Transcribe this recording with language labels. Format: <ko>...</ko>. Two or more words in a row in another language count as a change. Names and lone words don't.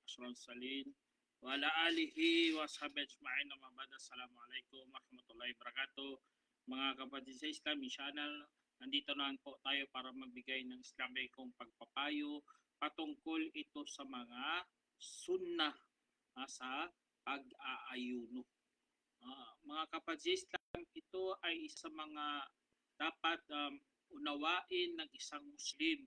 <ar>صلى وعلى آله وصحبه أجمعين وبعد. السلام عليكم ورحمة الله وبركاته.</ar> <tl>Mga kapatid sa Islam channel, nandito na po tayo para magbigay ng Islamikong pagpapayo patungkol ito sa mga sunnah sa pag-aayuno. Mga kapatid sa Islam, ito ay isa sa mga dapat unawain ng isang Muslim.</tl>